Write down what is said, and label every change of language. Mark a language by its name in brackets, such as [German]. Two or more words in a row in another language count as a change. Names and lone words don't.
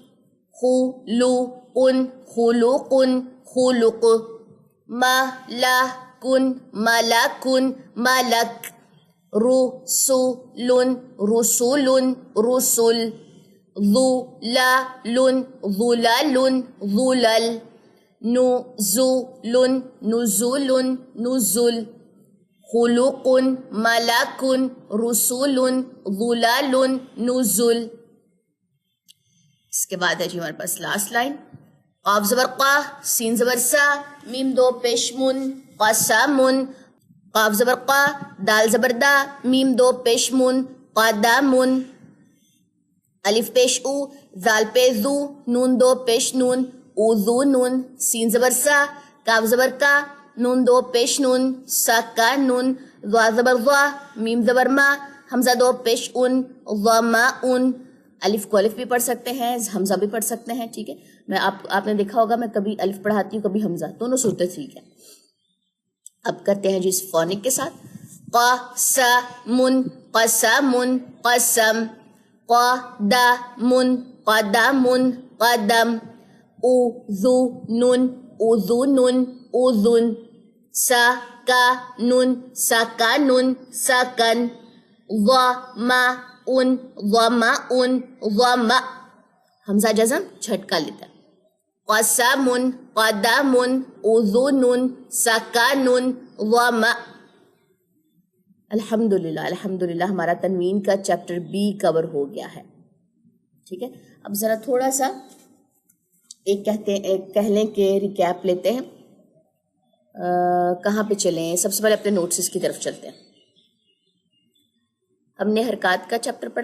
[Arabic] خلوقن خلوقن خلق ملکن ملکن ملک رسول رسول رسل ظلال ظلال ظلل نزول نزول نزل خلق ملک رسول ظلال نزل. [Urdu] اس کے بعد ہے جی ہمارے پاس [English] last line. [Urdu] قاف زبر قا سین زبر سا میم دو پیشمن قسمن قاف زبر قا دال زبر دا میم دو پیشمن قدمن الف پیش او ذال پیش ذو نون دو پیش نون اذونن سین زبر سا کاف زبر کا نون دو پیش نون سکنن ذا زبر ذا میم زبر ما حمزہ دو پیش ان ظماءن. الف کو الف بھی پڑھ سکتے ہیں حمزہ بھی پڑھ سکتے ہیں. ٹھیک ہے, میں آپ نے دیکھا ہوگا میں کبھی الف پڑھاتی ہوں کبھی حمزہ, دونوں صورتیں ٹھیک ہے. اب کرتے ہیں جی اس فونک کے ساتھ. [Arabic] قسمن قسمن قسم قدمن قدمن قدم اذنن اذنن اذن سکنن سکنن سکن ظمأن ظمأن ظمأ [Urdu] حمزہ جزم جھٹکا لیتا ہے. [Arabic] قسمن قدمن اذن سکنن ظمأ. [Urdu] الحمدللہ ہمارا تنوین کا چیپٹر بی کور ہو گیا ہے. ٹھیک ہے, اب ذرا تھوڑا سا ایک کہہ لیں کہ ریکیپ لیتے ہیں. کہاں پہ چلیں؟ سب سے پہلے اپنے نوٹس کی طرف چلتے ہیں. ہم نے حرکات کا چیپٹر پڑھا.